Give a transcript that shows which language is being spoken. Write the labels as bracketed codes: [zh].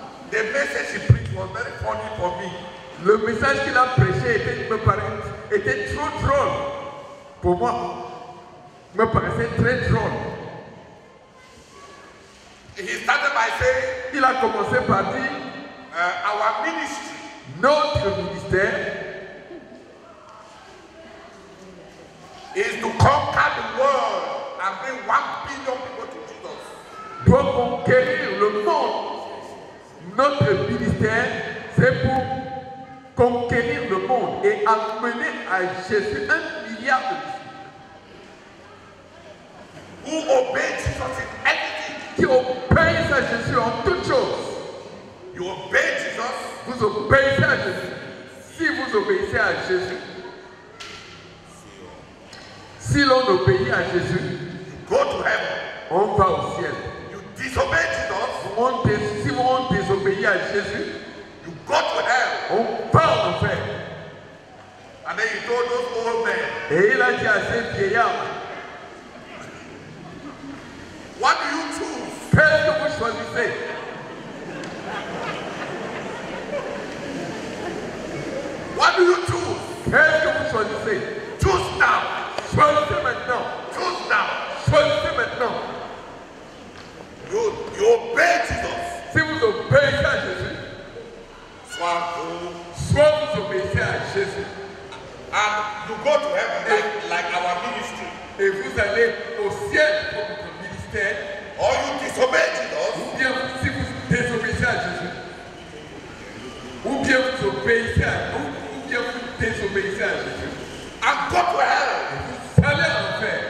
[en] The message he preached was very funny for me. [fr] Le message qu'il a prêché était trop drôle pour moi. Me paraissait très drôle. [en] He started by saying, [fr] Il a commencé par dire, [en] our ministry [fr] notre ministère [en] is to conquer the world and bring 1 billion people to Jesus. [fr] doit conquérir le monde. Notre ministère, c'est pour conquérir le monde et amener à Jésus 1 milliard de disciples [en] Who obey Jesus in everything. [fr] qui obéissent à Jésus en toutes choses. [en] You obey Jesus, [fr] Vous obéissez à Jésus. Si vous obéissez à Jésus, si l'on obéit à Jésus, [en] you go to heaven. [fr] on va au ciel. [en] You disobey Jesus, [fr] Si on désobéit à Jésus, [en] you go to hell. [fr] on va en enfer. [en] And then he told those old men, [fr] Et il a dit à ces vieillards, [en] what do you choose? [fr] qu'est-ce que vous choisissez? [en] What do you choose? [fr] Qu'est-ce que vous choisissez? [en] Choose now. [fr] Choisissez maintenant. [en] Choose now. [fr] Choisissez maintenant. [en] You obey Jesus. [fr] Si vous obéissez à Jésus, Soit vous, soit vous obéissez à Jésus [en] and you go to heaven like our ministry. [fr] et vous allez au ciel pour votre ministère, [en] Or you disobey Jesus [fr] ou bien si vous désobéissez à Jésus, ou bien vous obéissez à ou bien vous désobéissez à Jésus, [en] and go to hell. [fr] vous allez en enfer.